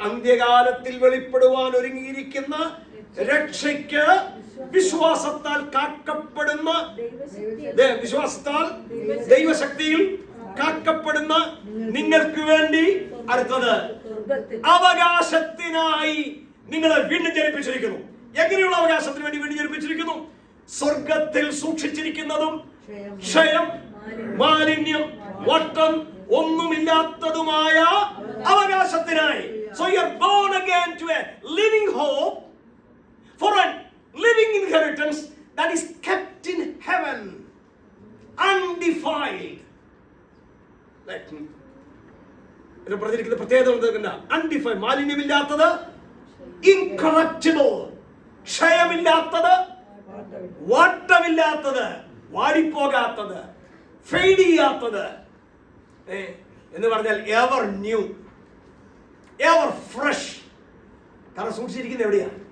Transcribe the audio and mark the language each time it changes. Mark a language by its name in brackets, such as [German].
[Malayalam] അന്ത്യകാലത്തിൽ വെളിപ്പെടുവാൻ ഒരുങ്ങിയിരിക്കുന്ന രക്ഷയ്ക്ക് വിശ്വാസത്താൽ കാക്കപ്പെടുന്ന, വിശ്വാസത്താൽ ദൈവശക്തിയിൽ കാക്കപ്പെടുന്ന നിങ്ങൾക്ക് വേണ്ടി അടുത്തത് അവകാശത്തിനായി നിങ്ങളെ വീണ്ടും ജനിപ്പിച്ചിരിക്കുന്നു. എങ്ങനെയുള്ള അവകാശത്തിന് വേണ്ടി വീണ്ടും ജനിപ്പിച്ചിരിക്കുന്നു? സ്വർഗത്തിൽ സൂക്ഷിച്ചിരിക്കുന്നതും ക്ഷയം, മാലിന്യം, വട്ടം ഒന്നുമില്ലാത്തതുമായ അവകാശത്തിനായി. [English] So you are born again to a living hope for a living inheritance that is kept in heaven, undefiled. [Malayalam] ഇത് പറഞ്ഞിരിക്കുന്ന പ്രത്യേകത അൺഡിഫൈൻഡ്, മാലിന്യമില്ലാത്തത്, ഇൻകറപ്റ്റിബിൾ, ക്ഷയമില്ലാത്തത്, വാട്ടമില്ലാത്തത്, വാടിപ്പോകാത്തത്, ഫെയ്ഡ് ചെയ്യാത്തത് എന്ന് പറഞ്ഞാൽ [English] Ever new, ever fresh. [Malayalam] കാരണം സൂക്ഷിച്ചിരിക്കുന്നത് എവിടെയാ?